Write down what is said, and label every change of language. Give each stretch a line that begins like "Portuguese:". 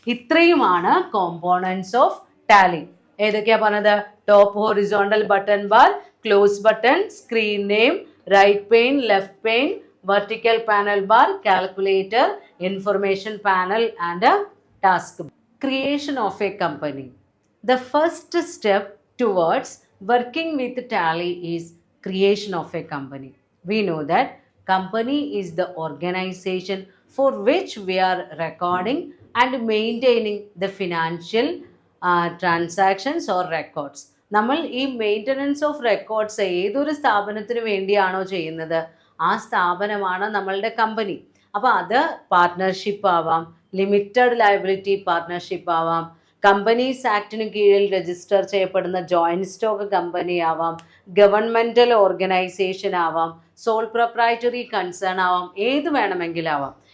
Malayalam: ഇത്രയുമാണ് components of Tally. ഏതൊക്കെയാ പറഞ്ഞത്?
English: Top horizontal button bar, close button, screen name, right pane, left pane, vertical panel bar, calculator, information panel and a task bar. Creation of a company. The first step towards working with Tally is creation of a company. We know that company is the organization for which we are recording and maintaining the financial transactions or records.
Malayalam: നമ്മൾ ഈ maintenance of records ഏതൊരു സ്ഥാപനത്തിന് വേണ്ടിയാണോ ചെയ്യുന്നത്, ആ സ്ഥാപനമാണ് നമ്മളുടെ company. അപ്പോൾ അത് പാർട്ട്ണർഷിപ്പ് ആവാം, ലിമിറ്റഡ് ലയബിലിറ്റി പാർട്ട്ണർഷിപ്പ് ആവാം, കമ്പനീസ് ആക്ടിന് കീഴിൽ രജിസ്റ്റർ ചെയ്യപ്പെടുന്ന ജോയിൻറ്റ് സ്റ്റോക്ക് കമ്പനി ആവാം, ഗവൺമെൻറ്റൽ ഓർഗനൈസേഷൻ ആവാം, സോൾ പ്രൊപ്രൈറ്ററി കൺസേൺ ആവാം, ഏത് വേണമെങ്കിലാവാം.